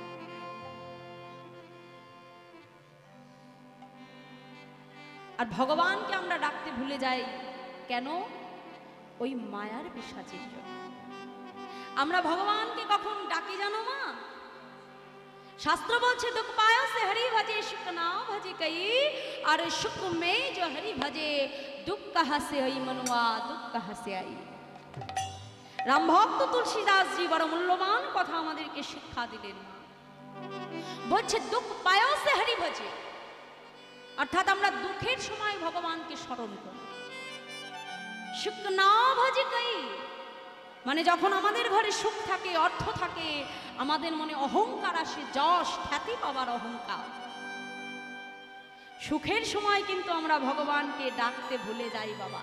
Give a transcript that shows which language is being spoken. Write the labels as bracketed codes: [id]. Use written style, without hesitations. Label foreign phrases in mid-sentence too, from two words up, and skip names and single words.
[bn] আর ভগবানকে আমরা ডাকতে ভুলে যাই কেন? ওই মায়ার পিশাচের জন্য। আমরা ভগবানকে কখন ডাকি জানো মা? শাস্ত্র বলছে [hi] दुख पायो से हरि भजे सुख ना भजे कई और सुख में जो हरि भजे दुख कहाँ से आई मनुआ दुख कहाँ से आई। [bn] রাম ভক্ত তুলসীদাস জি বড় মূল্যবান কথা আমাদেরকে শিক্ষা দিলেন। বলছে [hi] दुःख पायो से हरि भजे, [bn] অর্থাৎ আমরা দুঃখের সময় ভগবানকে স্মরণ করি। [hi] सुख ना भजे कई [bn] মানে যখন আমাদের ঘরে সুখ থাকে, অর্থ থাকে, আমাদের মনে অহংকার আসে, যশ খ্যাতি পাওয়ার অহংকার, সুখের সময় কিন্তু আমরা ভগবানকে ডাকতে ভুলে যাই বাবা।